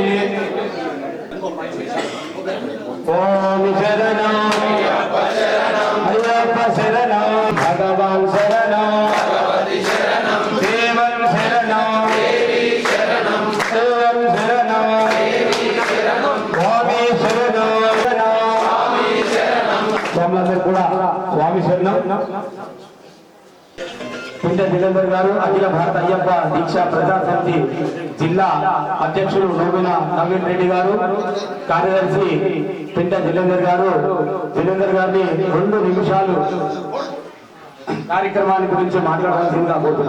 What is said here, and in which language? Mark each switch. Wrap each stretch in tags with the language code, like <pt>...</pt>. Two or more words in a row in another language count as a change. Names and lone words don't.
<sa>ओम शरणं अय्यप्प शरणं भगवान् शरणं भगवती शरणं देवं शरणं देवी शरणं देवं शरणं देवी शरणं स्वामी शरणं</sa> <te>स्वामी शरणं स्वामी शरणं పిండ జిలేందర్ గారు, అఖిల భారత అయ్యప్ప దీక్ష ప్రజా సమితి జిల్లా అధ్యక్షులు నోమిన నవీన్ రెడ్డి గారు, కార్యదర్శి పిండ జిలేందర్ గారు. జిలేందర్ గారిని 2 నిమిషాలు కార్యక్రమాన్ని గురించి మాట్లాడాల్సిందిగా కోరుతున్నాం.</te>